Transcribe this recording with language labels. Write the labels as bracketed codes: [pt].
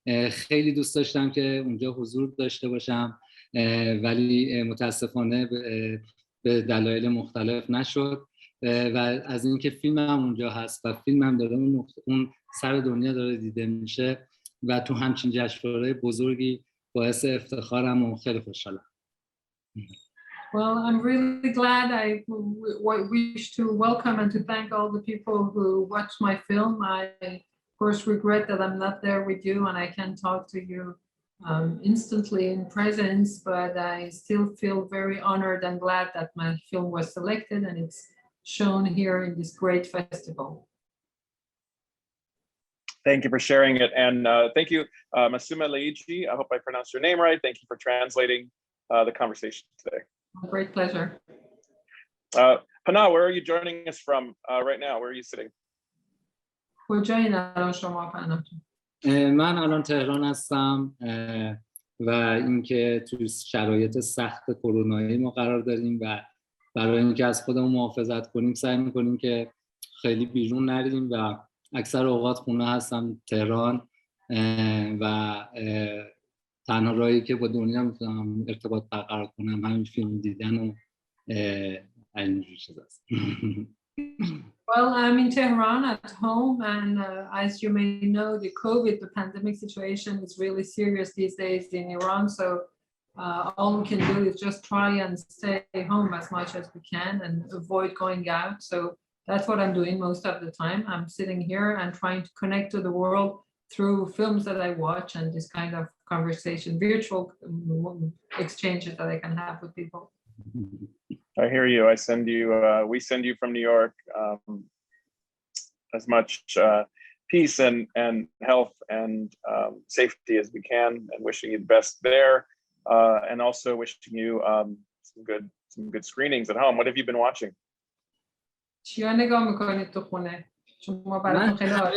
[fa] خیلی دوست داشتم که اونجا حضور داشته باشم ولی متاسفانه به دلایل مختلف نشد و از اینکه فیلمم اونجا هست و فیلمم داره اون سر دنیا داره دیده میشه و تو همچین جشنواره بزرگی باعث افتخارم و خیلی خوشحالم. [en] Well, I'm really glad. I wish to welcome and to thank all the people who watched my film. I, of course, regret that I'm not there with you and I can't talk to you instantly in presence, but I still feel very honored and glad that my film was selected and it's shown here in this great festival. Thank you for sharing it. And thank you, Masuma Leiji. I hope I pronounced your name right. Thank you for translating the conversation today. A great pleasure. Panah, where are you joining us from right now? Where are you sitting? [fa] کجایین الان شما پناه؟ من الان تهران هستم و اینکه توی شرایط سخت کرونایی ما قرار داریم و برای اینکه از خودمون محافظت کنیم سعی می‌کنیم که خیلی بیرون نریم و اکثر اوقات خونه هستم تهران و تنها راهی که با دنیا میتونم ارتباط برقرار کنم همین فیلم دیدن و اینجور چیزاست. [en] Well, I'm in Tehran at home, and as you may know, the pandemic situation is really serious these days in Iran. So all we can do is just try and stay home as much as we can and avoid going out. So that's what I'm doing most of the time. I'm sitting here and trying to connect to the world through films that I watch and this kind of conversation, virtual exchanges that I can have with people. I hear you. We send you from New York as much peace and health and safety as we can, and wishing you the best there, and also wishing you some good screenings at home. What have you been watching? [fa] چیا نگاه میکنید تو خونه؟ شما براتون خیلی